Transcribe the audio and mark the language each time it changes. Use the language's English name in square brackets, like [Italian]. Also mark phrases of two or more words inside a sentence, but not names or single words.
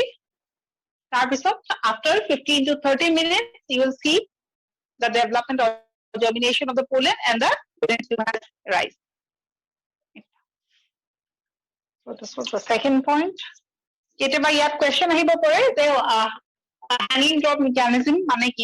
[English] after 15 to 30 minutes, you will see the development or germination of the pollen and the pollen will rise. So this was the second point. [Assamese] কেতিয়াবা ইয়াত question আহিব পাৰে যে [English] hanging drop mechanism [Assamese] মানে কি?